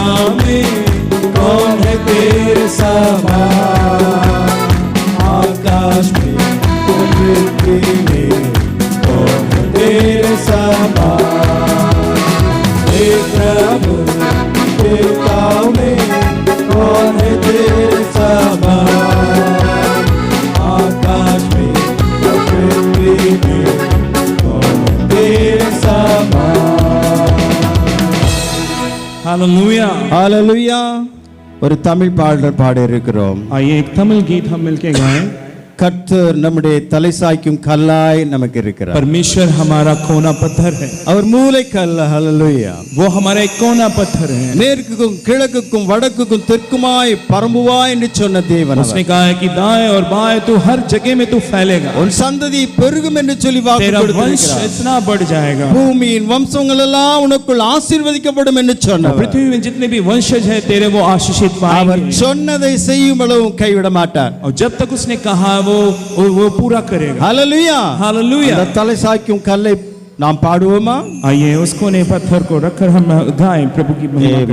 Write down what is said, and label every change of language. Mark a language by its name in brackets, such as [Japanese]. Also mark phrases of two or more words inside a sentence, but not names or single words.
[Hindi] में कौन है तेरे समान, आकाश में पृथ्वी में कौन है तेरे समान, हे प्रभु देवताओं में कौन है तेरे समान, आकाश में पृथ्वी में कौन है तेरे समान। हालेलुया [Tamil] ஹalleluya. ஒரு தமிழ் பாடல் பாட இருக்கிறோம். [Hindi] आइए एक तमिल गीत हम मिलके गाएं। [Tamil] கர்த்தர் நம்முடைய தலை சாய்க்கும் கல்லாய் நமக்கு இருக்கிறார். [Hindi] परमेश्वर हमारा कोना पत्थर है, [Tamil] அவர் மூலைக்கல். ஹalleluya. [Hindi] वो हमारा एक कोना पत्थर है। [Tamil] மேற்குக்கும் கிழக்குக்கும் வடக்குக்கும் தெற்குமாய் பரம்புவாய் என்று சொன்ன தேவன் அவர். [Hindi] उसने कहा है कि दाएं और बाएं तू हर जगह में तू फैलेगा, [Tamil] உன் சந்ததி பெருகும் என்று சொல்லி வாக்கு [Hindi] तेरा वंश [Tamil] கொடுத்திருக்கிறார். [Hindi] इतना बढ़ जाएगा, [Tamil] பூமியின் வம்சங்கள் எல்லாம் உனக்குள் ஆசீர்வதிக்கப்படும் என்று சொன்னார். [Hindi] पृथ्वी में जितने भी वंशज है तेरे वो आशीषित [Tamil] அவர் [Hindi] पाएंगे, [Tamil] சொன்னதை செய்யும் அளவும் கைவிட மாட்டார். [Hindi] और जब तक उसने कहा वो पूरा करेगा। [Tamil] ஹalleluya. [Hindi] हालेलुया। [Tamil] அந்த தலை சாய்க்கும் கல்லை நாம் பாடுவோமா? [Hindi] आइए उस कोने पत्थर को रखकर हम गाएं प्रभु की महिमा करें।